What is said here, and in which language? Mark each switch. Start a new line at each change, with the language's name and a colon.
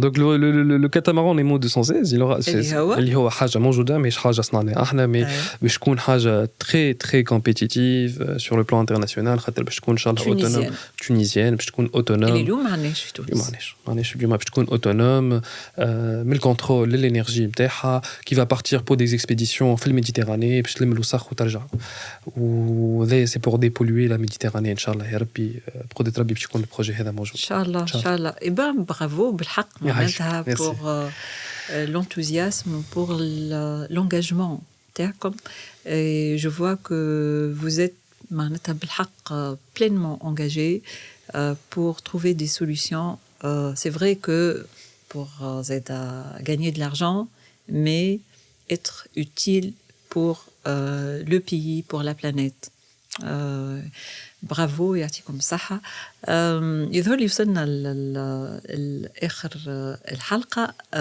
French: Donc le catamaran Nemo 216, il aura
Arabic: اللي هو حاجة موجودة مش حاجة صنعناها احنا,
French: mais
Arabic: باش تكون حاجة
French: très très compétitive sur le plan international.
Arabic: خاطر باش تكون ان شاء الله
French: autonome tunisienne,
Arabic: باش تكون autonome. اليوم ما عندناش في تونس. ما عندناش اليوم باش تكون autonome من الكنترول للانرجي نتاعها,
French: qui va partir pour des expéditions
Arabic: في الميديتيراني باش تلم الوسخ وترجع.
French: وذا سي بور ديبولوي لا ميديتيراني
Arabic: ان شاء الله يا ربي. بقدرة ربي باش يكون البروجي هذا موجود ان شاء الله ان شاء الله. اي بان برافو بالحق معناتها
French: pour l'enthousiasme, pour l'engagement
Arabic: تاعكم.
French: Et je vois que vous êtes
Arabic: معناتها بالحق
French: pleinement engagé pour trouver des solutions. C'est vrai que pour gagner de l'argent, mais être utile pour le pays, pour la planète.
Arabic: برافو يعطيكم الصحة. يظهر لي وصلنا لآخر الحلقة.